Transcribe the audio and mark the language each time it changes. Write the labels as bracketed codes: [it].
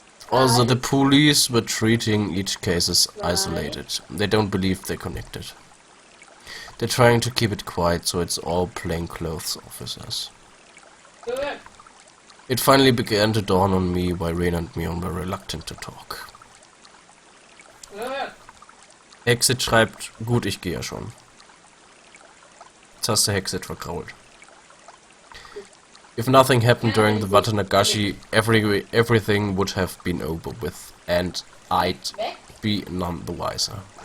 [en] Also, the police were treating each case as isolated. They don't believe they're connected. They're trying to keep it quiet, so it's all plainclothes officers. It finally began to dawn on me why Rain and Mion were reluctant to talk. [de] Hexit schreibt, gut, ich gehe ja schon. Jetzt hast du Hexit vergrault. [en] If nothing happened during the Watanagashi, everything would have been over with, and I'd be none the wiser.